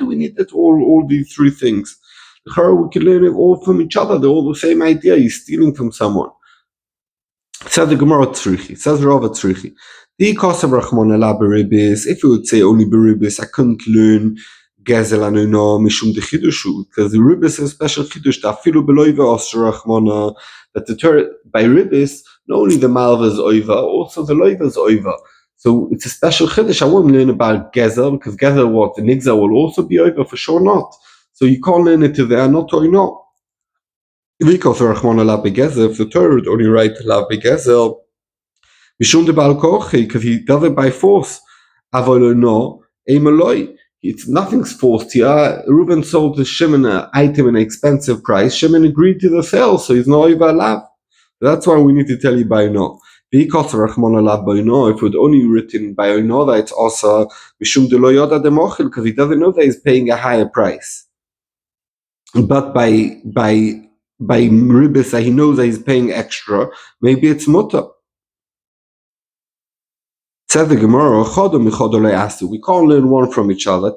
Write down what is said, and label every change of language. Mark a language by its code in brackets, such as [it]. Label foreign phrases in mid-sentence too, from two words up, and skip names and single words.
[en] Why do we need that all these 3 things? we can learn it all from each other. They're all the same idea. He's stealing from someone. Says the [arc] גמרא צריכי. [en] Says Rav Tzrichi. If you would say only beribis, I couldn't learn gezel and no [arc] משום דחידושו, [en] because the ribis is a special chidush. [arc] That אפילו בלווה אסר רחמנא. [en] That the Torah by ribis, not only the malva is oiva, also the loiva is oiva. So it's a special chiddush. I won't learn about gezel, because gezel what the nigza will also be oiva, for sure not. So you can't learn it to there, not or not. If the Torah would only write [he] לאו בגזל, [arc] משום דבעל כוחי, [en] because he does it by force. [arc] אבל אונאה, אימא לא. [en] It's nothing's forced here. Reuben sold to Shimon an item at an expensive price. Shimon agreed to the sale, so he's not over lav. That's why we need to tell you by no. If it would only written by no, that it's also [arc] משום דלא ידע דמחיל, [en] because he doesn't know that he's paying a higher price. But by ribis that he knows that he's paying extra, maybe it's mutter. Says the Gemara, we can't learn one from each other.